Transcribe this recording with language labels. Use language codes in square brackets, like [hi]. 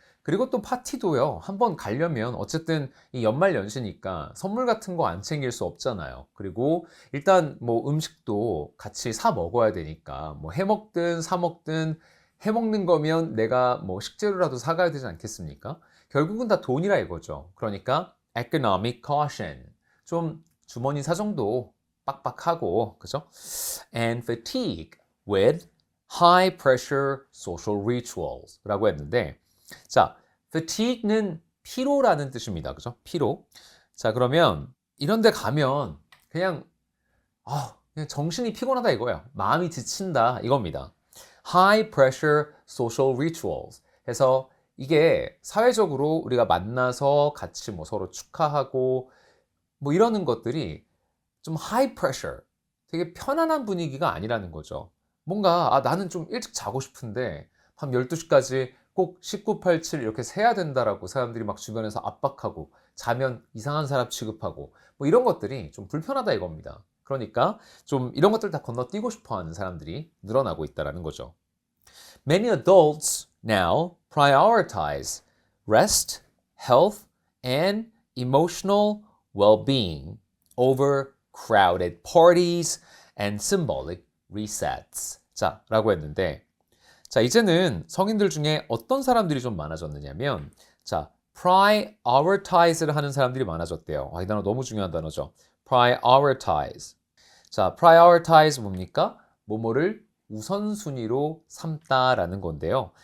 [ko] 그리고 또 파티도요. 한번 가려면 어쨌든 이 연말 연시니까 선물 같은 거 안 챙길 수 없잖아요. 그리고 일단 뭐 음식도 같이 사 먹어야 되니까 뭐 해 먹든 사 먹든 해 먹는 거면 내가 뭐 식재료라도 사가야 되지 않겠습니까? 결국은 다 돈이라 이거죠. 그러니까 economic caution. 좀 주머니 사정도 빡빡하고, 그죠? [en] And fatigue with high pressure social rituals [ko] 라고 했는데, 자, fatigue는 피로라는 뜻입니다. 그죠? 피로. 자, 그러면 이런 데 가면 그냥, 그냥 정신이 피곤하다 이거예요. 마음이 지친다 이겁니다. [en] High pressure social rituals [ko] 해서 이게 사회적으로 우리가 만나서 같이 뭐 서로 축하하고 뭐 이러는 것들이 좀 high pressure, 되게 편안한 분위기가 아니라는 거죠. 뭔가 나는 좀 일찍 자고 싶은데 밤 12시까지 꼭 1987 이렇게 세야 된다라고 사람들이 막 주변에서 압박하고 자면 이상한 사람 취급하고 뭐 이런 것들이 좀 불편하다 이겁니다. 그러니까 좀 이런 것들 다 건너뛰고 싶어 하는 사람들이 늘어나고 있다는 거죠. [en] Many adults now prioritize rest, health, and emotional well-being over crowded parties and symbolic resets. [ko] 자, 라고 했는데, 자, 이제는 성인들 중에 어떤 사람들이 좀 많아졌느냐면, 자, prioritize를 하는 사람들이 많아졌대요. 이 단어 너무 중요한 단어죠. prioritize. 자, prioritize 뭡니까? 뭐뭐를 우선순위로 삼다라는 건데요.